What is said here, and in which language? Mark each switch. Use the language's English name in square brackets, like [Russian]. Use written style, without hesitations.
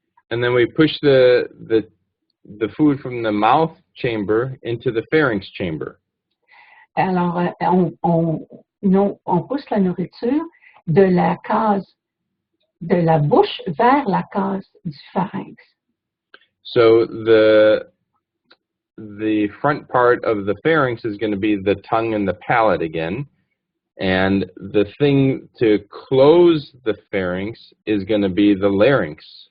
[English] And then we push the food from the mouth chamber into the pharynx chamber. [French] Alors, on pousse la nourriture de la case de la bouche vers la case du pharynx. [English] So the front part of the pharynx is going to be the tongue and the palate again, and the thing to close the pharynx is going to be the larynx.